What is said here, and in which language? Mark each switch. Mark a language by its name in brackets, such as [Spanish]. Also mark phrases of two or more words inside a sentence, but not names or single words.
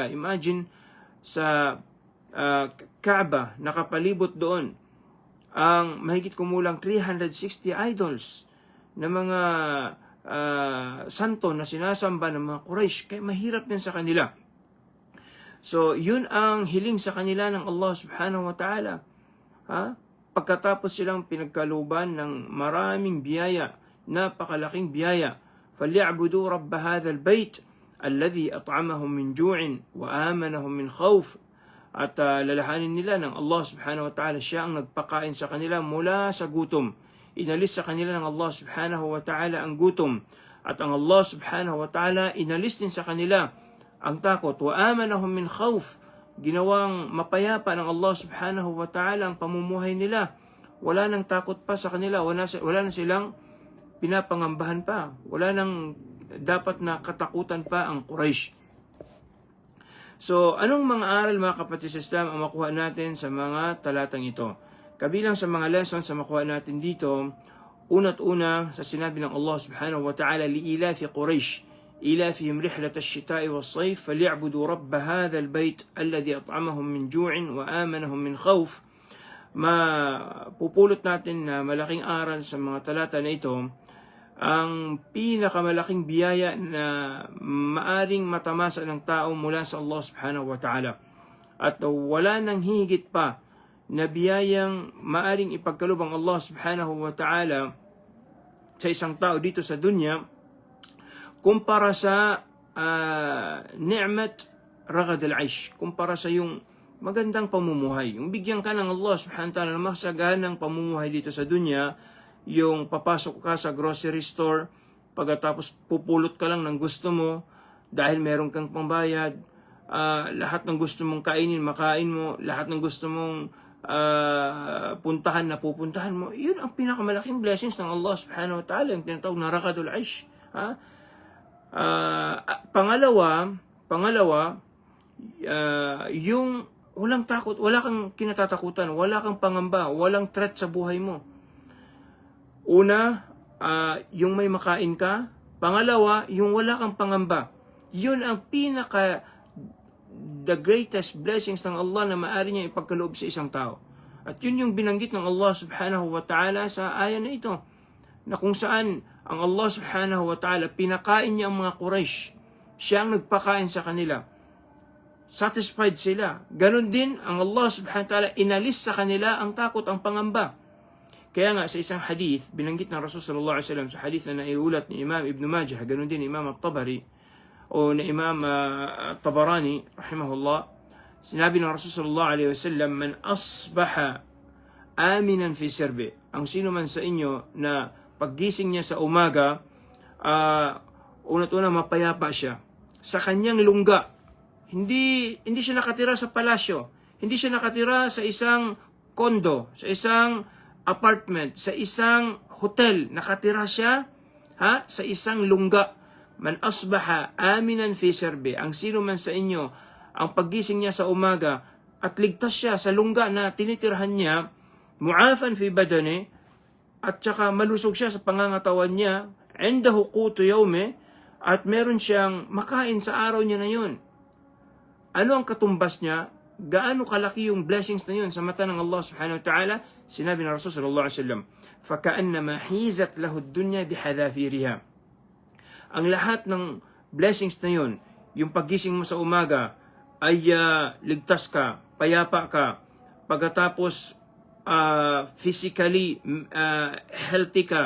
[Filipino] Imagine, sa Kaaba, nakapalibot doon ang mahigit kumulang 360 idols na mga santo na sinasamba ng mga Quraysh. Kaya mahirap din sa kanila. So, yun ang hiling sa kanila ng Allah [Arabic] سبحانه وتعالى. [Filipino] Pagkatapos silang pinagkaluban ng maraming biyaya, napakalaking biyaya. [Arabic] فَلْيَعْبُدُوا رَبَّ هَذَا الْبَيْتِ الَّذِي أَطْعَمَهُم مِّن جُوعٍ وَآمَنَهُم مِّن خَوْفٍ. [Filipino] At lalahanin nila ng Allah [Arabic] سبحانه وتعالى, [Filipino] siya ang nagpakain sa kanila mula sa gutom. Inalis sa kanila ng Allah [Arabic] سبحانه وتعالى [Filipino] ang gutom. At ang Allah [Arabic] سبحانه وتعالى [Filipino] inalis din sa kanila ang takot. [Arabic] وَآمَنَهُم مِّن خَوْفٍ. [Filipino] Ginawang mapayapa ng Allah [Arabic] سبحانه وتعالى [Filipino] ang pamumuhay nila. Wala nang takot pa sa kanila. Wala na silang pinapangambahan pa. Wala nang dapat na katakutan pa ang Quraysh. So, anong mga aral, mga kapatid sa Islam, ang makuha natin sa mga talatang ito? Kabilang sa mga lessons na makuha natin dito, una't una sa sinabi ng Allah [Arabic] سبحانه وتعالى لإيلاف قريش إيلافهم رحلة الشتاء والصيف فليعبدوا رب هذا البيت الذي أطعمهم من جوع وآمنهم من خوف. [Filipino] Mapupulot natin na malaking aral sa mga talata na ito, ang pinakamalaking biyaya na maaring matamasa ng tao mula sa Allah [Arabic] سبحانه وتعالى. [Filipino] At wala nang higit pa na biyayang maaring ipagkaloob ang Allah [Arabic] سبحانه وتعالى [Filipino] sa isang tao dito sa dunya kumpara sa [Arabic] نعمة رغد العيش, [Filipino] kumpara sa yung magandang pamumuhay. Yung bigyan ka ng Allah [Arabic] سبحانه وتعالى [Filipino] ng masaganang pamumuhay dito sa dunya, yung papasok ka sa [English] grocery store, [Filipino] pagkatapos pupulot ka lang ng gusto mo dahil meron kang pambayad, lahat ng gusto mong kainin, makain mo, lahat ng gusto mong puntahan na pupuntahan mo. Yun ang pinakamalaking blessings ng Allah [Arabic] سبحانه وتعالى, [Filipino] yung tinatawag na [Arabic] رغد العيش. [Filipino] Pangalawa, yung walang takot, wala kang kinatatakutan, wala kang pangamba, walang threat sa buhay mo. Una, yung may makain ka. Pangalawa, yung wala kang pangamba. Yun ang [English] the greatest blessings [Filipino] ng Allah na maaari niya ipagkaloob sa isang tao. At yun yung binanggit ng Allah [Arabic] سبحانه وتعالى [Filipino] sa aya na ito, na kung saan ang Allah [Arabic] سبحانه وتعالى [Filipino] pinakain niya ang mga Quraysh. Siya ang nagpakain sa kanila. Satisfied sila. Ganon din ang Allah [Arabic] سبحانه وتعالى [Filipino] inalis sa kanila ang takot, ang pangamba. Kaya nga sa isang hadith, binanggit ng Rasul [Arabic] صلى الله عليه وسلم [Filipino] sa hadith na naiulat ni Imam Ibn Majah, ganun din Imam At-Tabari o ni Imam At-Tabarani rahimahullah, sinabi ng Rasul [Arabic] صلى الله عليه وسلم, من أصبح آمنا في سربه, [Filipino] ang sino man sa inyo na paggising niya sa umaga, unat-una mapayapa siya sa kanyang lungga. Hindi siya nakatira sa palasyo, hindi siya nakatira sa isang kondo, sa isang apartment, sa isang hotel. Nakatira siya sa isang lungga. [Arabic] من أصبح آمنا في سربه, [Filipino] ang sino man sa inyo ang paggising niya sa umaga at ligtas siya sa lungga na tinitirhan niya, [Arabic] معافى في بدنه, [Filipino] at saka malusog siya sa pangangatawan niya, [Arabic] عنده قوت يومه, [Filipino] at meron siyang makain sa araw niya na yun. Ano ang katumbas niya? Gaano kalaki yung blessings na yun sa mata ng Allah [Arabic] سبحانه وتعالى? [Filipino] Sinabi ng Rasul [Arabic] صلى الله عليه وسلم, فَكَأَنَّمَا حِيزَتْ لَهُ الدُّنْيَا بِحَذَافِيرِهَا. [Filipino] Ang lahat ng blessings na yun, yung paggising mo sa umaga, ay ligtas ka, payapa ka, pagkatapos [English] physically healthy [Filipino] ka.